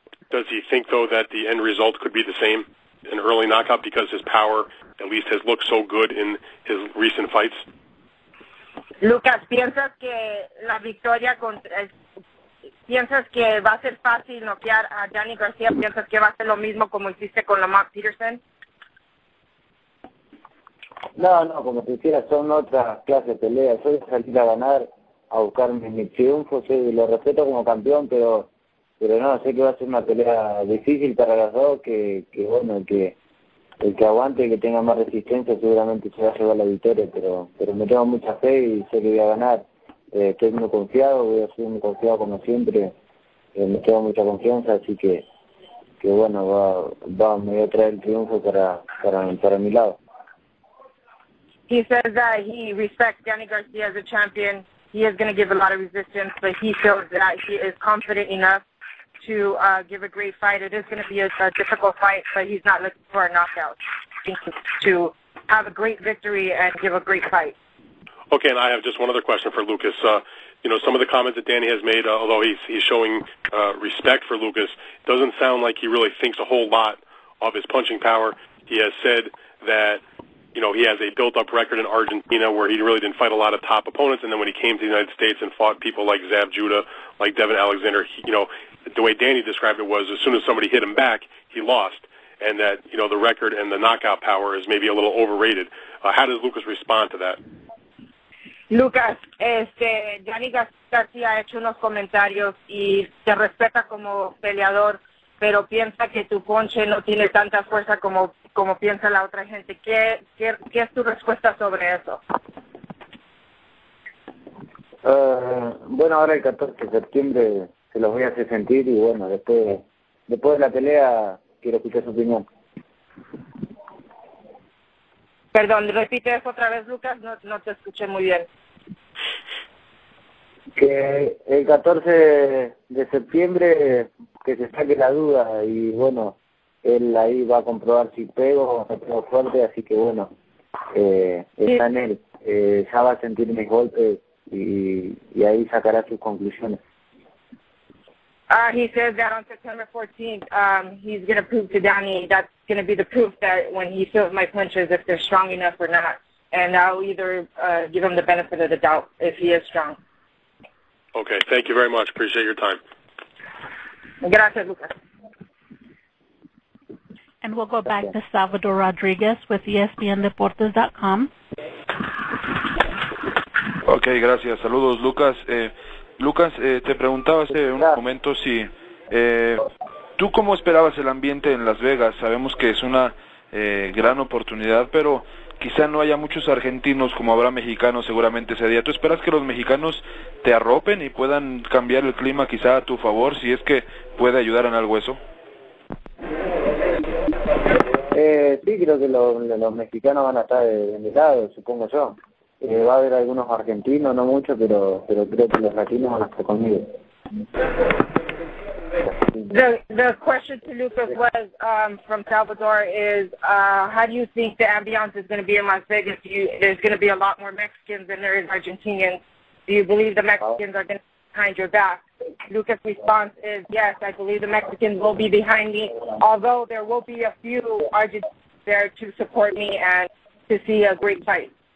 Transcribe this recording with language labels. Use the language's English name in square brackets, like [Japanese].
[English] Does he think, though, that the end result could be the same, an early knockout, because his power at least has looked so good in his recent fights? [Spanish] Lucas, ¿piensas que la victoria piensas que va a ser fácil noquear a Danny Garcia? ¿Piensas que va a ser lo mismo como hiciste con Lamont Peterson? No, como te decía, son otras clases de peleas. Yo voy a salir a ganar, a buscar mi triunfo, lo respeto como campeón, pero no, sé que va a ser una pelea difícil para los dos, que bueno, el que aguante y que tenga más resistencia seguramente se va a llevar la victoria, pero me tengo mucha fe y sé que voy a ganar. Estoy muy confiado, voy a ser muy confiado como siempre, me tengo mucha confianza, así que bueno, me voy a traer el triunfo para mi lado. [English] He says that he respects Danny Garcia as a champion. He is going to give a lot of resistance, but he feels that he is confident enough to give a great fight. It is going to be a difficult fight, but he's not looking for a knockout. To have a great victory and give a great fight. Okay, and I have just one other question for Lucas. Some of the comments that Danny has made, although he's showing respect for Lucas, doesn't sound like he really thinks a whole lot of his punching power. He has said that he has a built-up record in Argentina where he really didn't fight a lot of top opponents, and then when he came to the United States and fought people like Zab Judah, like Devin Alexander, the way Danny described it was as soon as somebody hit him back, he lost. and that, you know, the record and the knockout power is maybe a little overrated. How does Lucas respond to that? [Spanish] Lucas, Danny Garcia ha hecho unos comentarios y te respeta como peleador, pero piensa que tu ponche no tiene tanta fuerza como piensa la otra gente. ¿Qué es tu respuesta sobre eso? Bueno, ahora el 14 de septiembre se los voy a hacer sentir y bueno, después de la pelea quiero escuchar su opinión. Perdón, repite eso otra vez, Lucas, no te escuché muy bien. Que el 14 de septiembre que se saque la duda y bueno, él ahí va a comprobar si pego o no pego fuerte, así que bueno, está en él, ya va a sentir mis golpes y ahí sacará sus conclusiones. [English] He says that on September 14th, he's going to prove to Danny, that's going to be the proof that when he feels my punches, if they're strong enough or not. And I'll either give him the benefit of the doubt if he is strong. Okay, thank you very much. Appreciate your time. [Spanish] Gracias, Lucas. [English] And we'll go back to Salvador Rodriguez with ESPNDeportes.com. [Spanish] Okay, gracias. Saludos, Lucas. Lucas, te preguntaba hace unos momentos si tú cómo esperabas el ambiente en Las Vegas. Sabemos que es una gran oportunidad, pero quizá no haya muchos argentinos como habrá mexicanos seguramente ese día. ¿Tú esperas que los mexicanos te arropen y puedan cambiar el clima quizá a tu favor, si es que puede ayudar en algo eso? Sí, creo que los mexicanos van a estar de mi lado, supongo yo. Va a haber algunos argentinos, no muchos, pero creo que los latinos van a estar conmigo. [English] The question to Lucas was from Salvador is how do you think the ambiance is going to be in Las Vegas? There's going to be a lot more Mexicans than there is Argentinians. Do you believe the Mexicans are going to be behind your back? Lucas' response is yes, I believe the Mexicans will be behind me, although there will be a few Argentinians there to support me and to see a great fight.